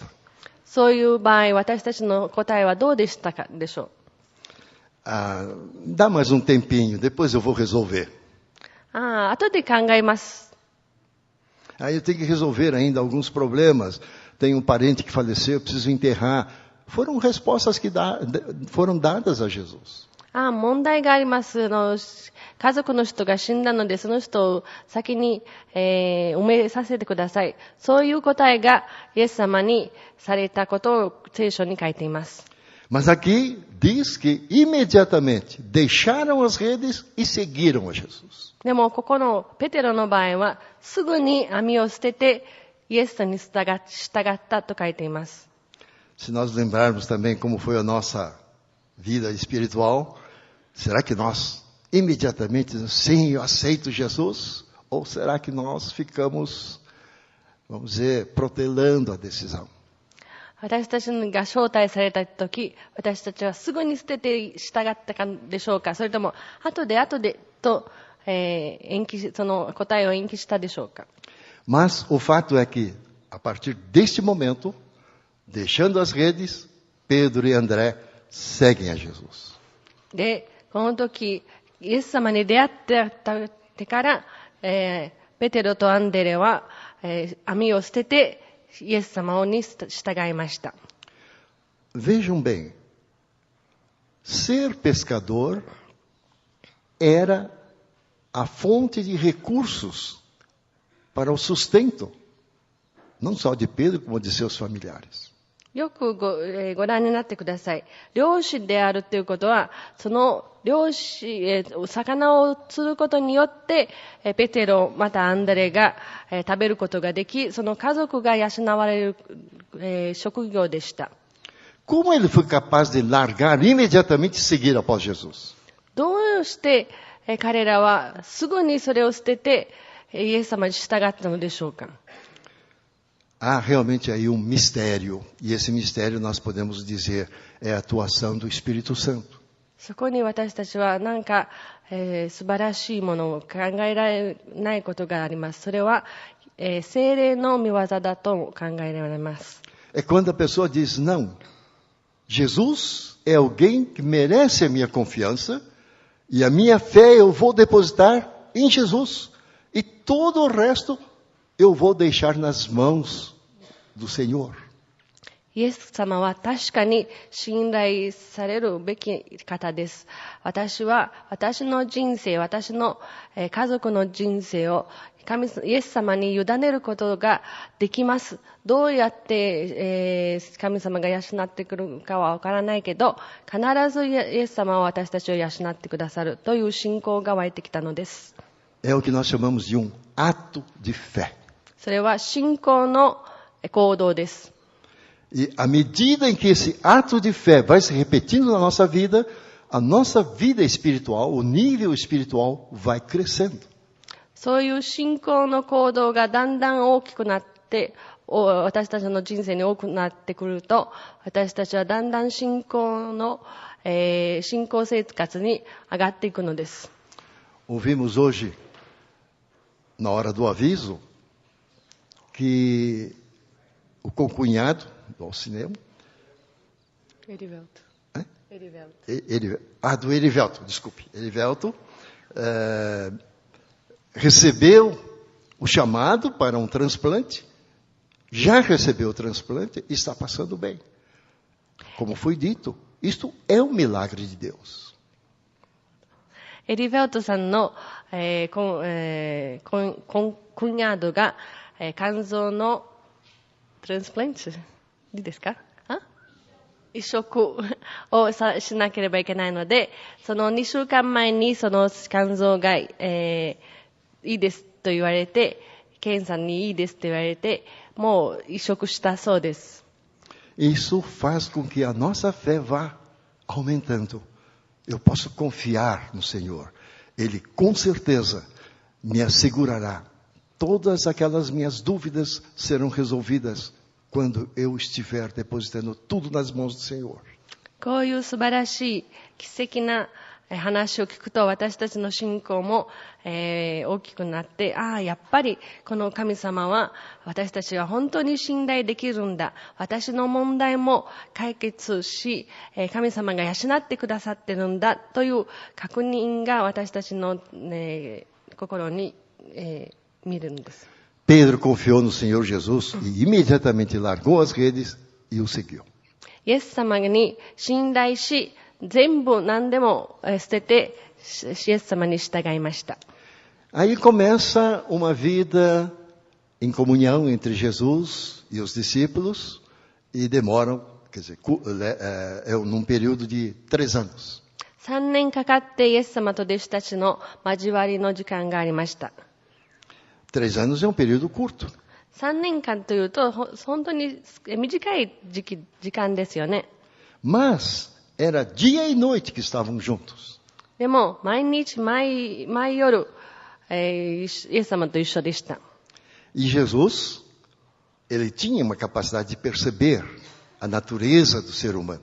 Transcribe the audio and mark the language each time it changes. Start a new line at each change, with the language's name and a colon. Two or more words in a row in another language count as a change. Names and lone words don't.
Japanese: そういう場合、私たちの答えはどうでしたかでしょう。
Portuguese: Dá mais um tempinho, depois eu vou resolver.
Japanese: 後で考えます。
Portuguese: Aí eu tenho que resolver ainda alguns problemas. Tem um parente que faleceu, eu preciso enterrar. foram respostas que foram dadas a Jesus.
Japanese: 問題があります。家族の人が死んだので、その人を先に、埋めさせてください。そういう答えがイエス様にされたことを聖書に書いています。
Portuguese: Mas aqui diz que imediatamente deixaram as redes e seguiram a Jesus.
Japanese: でも、ここのペテロの場合は、すぐに網を捨てて、イエスに従ったと書いています。
Portuguese: Se nós lembrarmos também como foi a nossa vida espiritual, será que nós imediatamente dizemos, sim, eu aceito Jesus? Ou será que nós ficamos, vamos dizer, protelando a decisão?
Japanese: 私たちが招待されたとき、私たちはすぐに捨てて従ったかでしょうか、それとも後でと、その答えを延期したでしょうか。
Portuguese: Mas o fato é que, a partir deste momento, deixando as redes, Pedro e André seguem a Jesus.
Japanese: で、この時、イエス様に出会ってから、ペテロとアンデレは、網を捨てて、イエス様に従いました。
Portuguese: Vejam bem, ser pescador era a fonte de recursos para o sustento, não só de Pedro, como de seus familiares.
Japanese: よくご覧になってください。漁師であるということは、その漁師、魚を釣ることによって、ペテロまたアンデレが食べることができ、その家族が養われる、職業でした。
Portuguese: Como ele foi capaz de largar imediatamente e seguir após Jesus?
Japanese: どうして彼らはすぐにそれを捨ててイエス様に従ったのでしょうか。
Portuguese: Há realmente aí mistério, e esse mistério nós podemos dizer é a atuação do Espírito Santo.
Japanese: そこに私たちは何か、素晴らしいものを考えられないことがあります。それは、聖霊の御業だと考えられます。
Portuguese: É quando a pessoa diz, não, Jesus é alguém que merece a minha confiança, e a minha fé eu vou depositar em Jesus, e todo o resto eu vou deixar nas mãos do Senhor.
Japanese: イエス様は確かに信頼されるべき方です。私は私の人生、私の家族の人生をイエス様に委ねることができます。どうやって、神様が養ってくるかはわからないけど、必ずイエス様は私たちを養ってくださるという信仰が湧いてきたのです。
Portuguese: É o que nós chamamos de ato de fé.
Japanese: それは信仰の行動です。
Portuguese: E à medida em que esse ato de fé vai se repetindo na nossa vida espiritual, o nível espiritual vai crescendo.
Japanese: そういう信仰の行動がだんだん大きくなって、私たちの人生に多くなってくると、私たちはだんだん信仰生活に上がっていくのです。
Portuguese: Ouvimos hoje, na hora do aviso, que o concunhado do Alcinemo, Erivelto. Do Erivelto, desculpe. Erivelto recebeu o chamado para um transplante, já recebeu o transplante e está passando bem. Como foi dito, isto é um milagre de Deus.
Japanese: エリベルトさんの、コンヤードが、肝臓のトランスプラントいいですか？移植をしなければいけないので、その2週間前にその肝臓が、いいですと言われて、検査にいいですと言われて、もう移植したそうです。
Portuguese: Isso faz com que a nossa fé vá aumentando. Eu posso confiar no Senhor. Ele com certeza me assegurará. Todas aquelas minhas dúvidas serão resolvidas quando eu estiver depositando tudo nas mãos do Senhor.
Japanese: こういう素晴らしい奇跡な話を聞くと私たちの信仰も、大きくなって、やっぱりこの神様は私たちは本当に信頼できるんだ。私の問題も解決し、神様が養ってくださってるんだという確認が私たちの、心に、見るんです。
Portuguese: Pedro confiou no Senhor Jesus e imediatamente largou as redes e o seguiu.
Japanese: イエス様に信頼し、全部何でも捨てて、イエス様に従いました。
Portuguese: Aí começa uma vida em comunhão entre Jesus e os discípulos e demoram, quer dizer, num período de 3 anos.
Japanese: 3 年かかってイエス様と弟子たちの交わりの時間がありました。
Portuguese: 3 anos é um período curto.
Japanese: 3 年間というと本当に短い時間ですよね。
Portuguese: Mas era dia e noite que estavam juntos.
Japanese: でも毎日毎夜、イエス様と一緒でした。
Portuguese: E Jesus, ele tinha uma capacidade de perceber a natureza do ser humano.